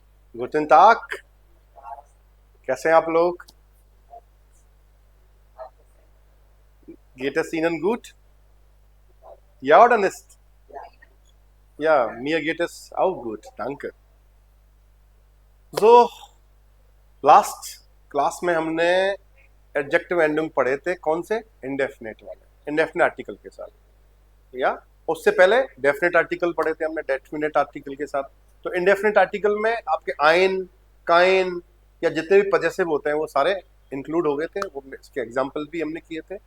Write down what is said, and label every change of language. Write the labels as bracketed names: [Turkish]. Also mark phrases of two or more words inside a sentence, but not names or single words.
[German] Guten Tag, [Hindi] कैसे हैं आप लोग? [German] Geht es Ihnen gut? Ja oder nicht? Ja, mir geht es auch gut, danke. So, [English] last class [Hindi] में हमने [English] adjective ending [Hindi] पढ़े थे, कौन से? इंडेफिनेट वाले, [English] indefinite article [Hindi] के साथ, या उससे पहले [English] definite article [Hindi] पढ़े थे हमने [English] definite article [Hindi] के साथ। तो [English] indefinite article [Hindi] में आपके [German] ein, kein [Hindi] या जितने भी पजेसिव होते हैं वो सारे इंक्लूड हो गए थे, वो इसके एग्जाम्पल भी हमने किए थे।